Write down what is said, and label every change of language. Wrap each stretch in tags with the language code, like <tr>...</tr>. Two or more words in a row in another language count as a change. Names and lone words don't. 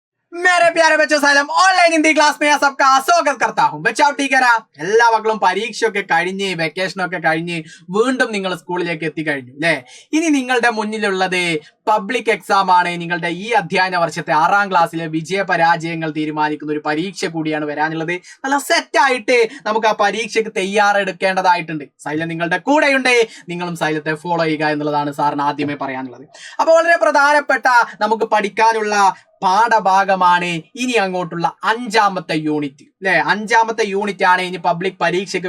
<hi>मेरे प्यारे बच्चों सालम</hi> <en>online Hindi class</en> <hi>में सबका स्वागत करता हूं बच्चों ठीक है ना</hi> <ml>എല്ലാ മക്കളും പരീക്ഷയൊക്കെ കഴിഞ്ഞ് വെക്കേഷനൊക്കെ കഴിഞ്ഞ് വീണ്ടും നിങ്ങൾ സ്കൂളിലേക്ക് എത്തിക്കഴിഞ്ഞു അല്ലേ ഇനി നിങ്ങളുടെ മുന്നിലുള്ളത്</ml> <en>public exam</en> <ml>ആണ് നിങ്ങളുടെ ഈ അധ്യയന വർഷത്തെ 6ാം ക്ലാസ്സിലെ വിജയ പരാജയങ്ങൾ തീരുമാനിക്കുന്ന ഒരു പരീക്ഷ കൂടിയാണ് വരാനുള്ളത് നല്ല സെറ്റ് ആയിട്ട് നമുക്ക് ആ പരീക്ഷയ്ക്ക് തയ്യാറെടുക്കേണ്ടതായിട്ടുണ്ട് സൈലം നിങ്ങളുടെ കൂടെയുണ്ട് നിങ്ങളും സൈലത്തെ ഫോളോ ചെയ്യുക എന്നുള്ളതാണ് സാറിന് ആദ്യമേ പറയാനുള്ളത് അപ്പോൾ വളരെ പ്രധാനപ്പെട്ട നമുക്ക് പഠിക്കാനുള്ള പാഠഭാഗമാണ് ഇനി അങ്ങോട്ടുള്ള 5ാമത്തെ യൂണിറ്റ് അല്ലെ 5ാമത്തെ യൂണിറ്റ് ആണ് ഇനി പബ്ലിക് പരീക്ഷയ്ക്ക്</ml>